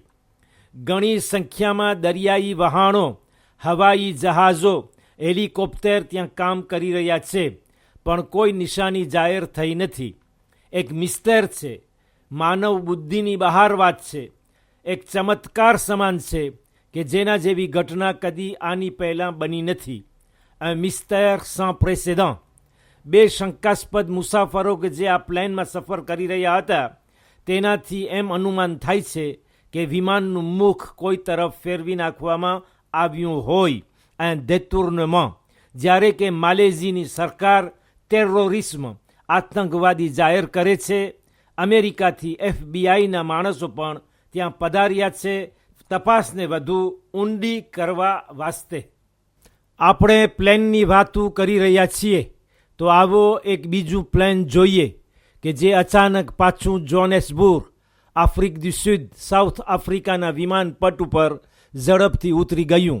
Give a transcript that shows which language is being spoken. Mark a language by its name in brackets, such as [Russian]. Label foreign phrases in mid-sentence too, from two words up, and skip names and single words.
[Gujarati] ઘણી સંખ્યામાં દરિયાઈ વહાણો, હવાઈ જહાજો, હેલિકોપ્ટર ત્યાં કામ કરી રહ્યા છે, પણ કોઈ નિશાની જાહેર થઈ નથી. એક મિસ્ટર છે, માનવ બુદ્ધિની બહાર વાત છે, એક ચમત્કાર સમાન છે કે જેના જેવી ઘટના કદી આની પહેલાં બની નથી. મિસ્ટર [French] sans précédent. [Gujarati] 2 શંકાસ્પદ મુસાફરો કે જે આ પ્લેનમાં સફર કરી રહ્યા હતા તેનાથી એમ અનુમાન થાય છે કે વિમાનનું મુખ કોઈ તરફ ફેરવી નાખવામાં આવ્યું હોય, [French] un détournement. [Gujarati] જ્યારે કે માલેશિયાની સરકાર ટેરરિઝમ, આતંકવાદી જાહેર કરે છે. અમેરિકાથી એફબીઆઈના માણસો પણ ત્યાં પધાર્યા છે તપાસને વધુ ઊંડી કરવા વાસ્તે. આપણે પ્લેનની વાતો કરી રહ્યા છીએ તો આવો એક બીજું પ્લેન જોઈએ કે જે અચાનક પાછું જોહાન્સબર્ગ, [French] Afrique du Sud, [Gujarati] સાઉથ આફ્રિકાના વિમાનપટ ઉપર ઝડપથી ઉતરી ગયું.